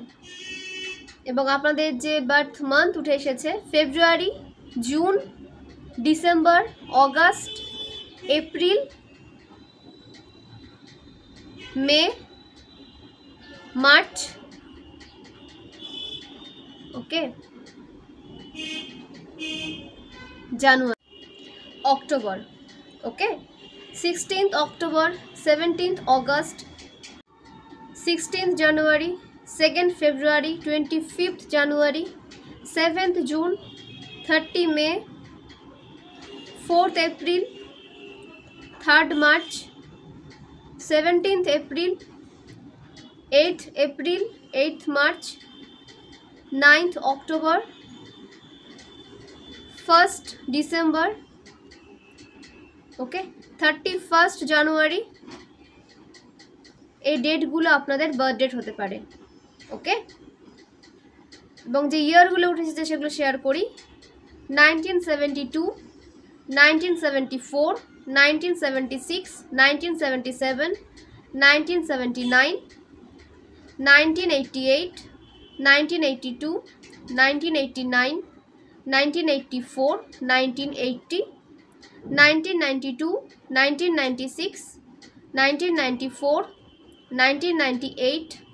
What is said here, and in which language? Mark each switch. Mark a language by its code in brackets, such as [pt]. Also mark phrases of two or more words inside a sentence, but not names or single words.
[bn] এবং আপনাদের যে [en] birth month [bn] উঠে এসেছে ফেব্রুয়ারি, জুন, ডিসেম্বর, অগাস্ট, এপ্রিল, মে, মার্চ, ওকে, জানুয়ারি। [en] October, okay? 16th October, 17th August, 16th January, 2nd February, 25th January, 7th June, 30 May, 4th April, 3rd March, 17th April, 8th April, 8th March, 9th October, 1st December, [bn] ওকে, 31st জানুয়ারি। এই ডেটগুলো আপনাদের [en] birth date [bn] হতে পারে, ওকে? এবং যে ইয়ারগুলো উঠেছে সেগুলো শেয়ার করি। 1972, 1974, 1976, 1977, 1979, 1988, 1982, 1989, 1984, 1980, 1992, 1996, 1994, 1998,